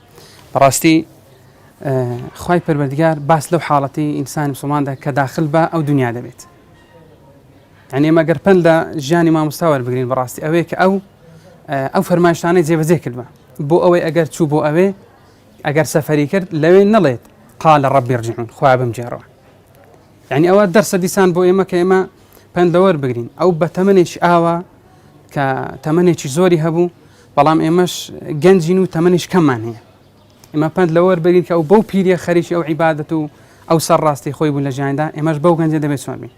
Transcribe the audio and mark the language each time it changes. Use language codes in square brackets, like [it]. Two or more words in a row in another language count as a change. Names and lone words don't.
[ckb] بەڕاستی خوای پەروەردگار باس لەو حاڵەتی ئینسانی مسلماندا کە داخل بە ئەو دنیا دەبێت. یعنی ئێمە ئەگەر پند لە ژیانی مامۆستا وەربگرین بەڕاستی ئەوەیە کە ئەو فەرمایشتانەی جێبەجێ کردوە بۆ ئەوەی ئەگەر چوو بۆ ئەوێ ئەگەر سەفەری کرد لەوێ نەڵێت [ar] قال ربی ارجعون، [ckb] خوا بمجێڕەوە. یعنی ئەوە دەرسە دیسان بۆ ئێمە کە ئێمە پند لە وەربگرین. ئەو بە تەمەنێکی ئاوە کە تەمەنێکی زۆری هەبوو، بەڵام ئێمەش گەنجین و تەمەنیش کەممان هەیە. ئێمە پند لە وەربگرین کە ئەو بەو پیرە خەریکی ئەو عیبادەت و ئەو سەرڕاستی خۆی بوو لە ژیاندا، ئێمەش بەو گەنجە دەبێت چۆن بین.